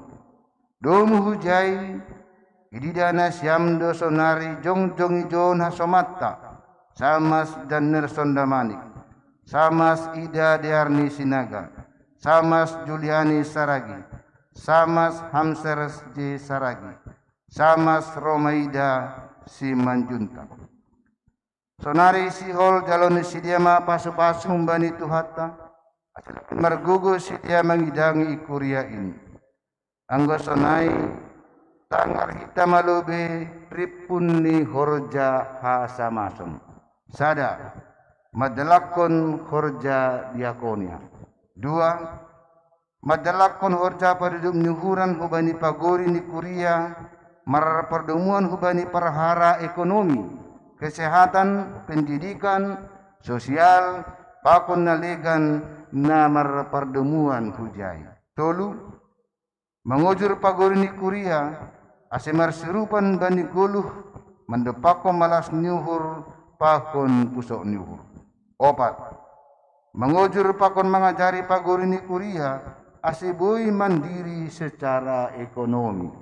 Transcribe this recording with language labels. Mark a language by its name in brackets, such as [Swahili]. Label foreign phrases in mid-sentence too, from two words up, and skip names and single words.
[Simeulue] Domu hujai ididana siamdo sonari jongjong ijon hasomata samas dan nerson damanik samas ida dearni sinaga samas Juliani saragi samas hamseres j saragi samas Romaida si manjunta. Sonari si hol jalon si dia ma pasu-pasu mbani tuhata margugo si dia mangidangi ikuria ini anggo sonai tangar hita malube ripunni horja hasamasom sada madalakon horja diakonia. Dua, madalakon horja paridum nyuhuran hubani pagori ni kuria marar pertemuan hubani perhara [Indonesian] ekonomi, kesehatan, pendidikan, sosial, [Simeulue] pakon nalegan namar perdemuan hujai. Tolu, mengujur pagori ni kuria, asemar serupan bani goluh, mendepako malas nyuhur, pakon pusok nyuhur. Opat, mengujur pakon mengajari pagori ni kuria, asibui mandiri [Indonesian] secara ekonomi.